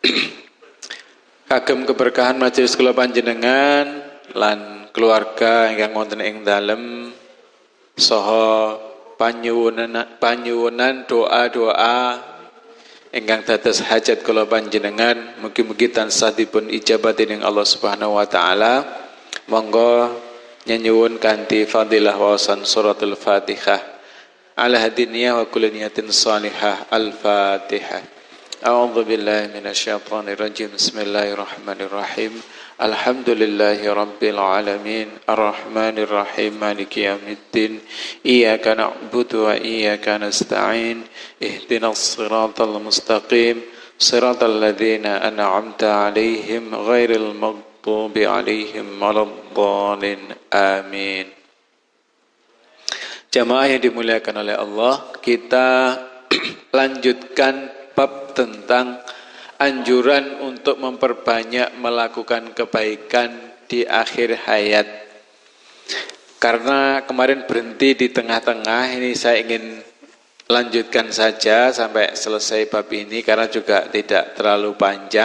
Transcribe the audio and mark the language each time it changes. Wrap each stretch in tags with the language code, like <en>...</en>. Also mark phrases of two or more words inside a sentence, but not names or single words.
<jv>Kagem keberkahan majelis kula panjenengan lan keluarga ingkang wonten ing dalem saha panyuwunan doa-doa ingkang dados hajat kula panjenengan mugi-mugi tansah dipun ijabati dening Allah</jv> <ar>سبحانه وتعالى.</ar> <jv>Monggo nyuwun kanthi fadilah waosan</jv> <ar>سورة الفاتحة على هذه النية وكل نية صالحة. Al-Fatihah. أعوذ بالله من الشيطان الرجيم. بسم الله الرحمن الرحيم. الحمد لله رب العالمين، الرحمن الرحيم، مالك يوم الدين، إياك نعبد وإياك نستعين، اهدنا الصراط المستقيم، صراط الذين أنعمت عليهم غير المغضوب عليهم ولا الضالين. Amin.</ar> <id>Jamaah yang dimuliakan oleh Allah, kita lanjutkan bab tentang anjuran untuk memperbanyak melakukan kebaikan di akhir hayat. Karena kemarin berhenti di tengah-tengah, ini saya ingin lanjutkan saja sampai selesai bab ini karena juga tidak terlalu panjang.</id>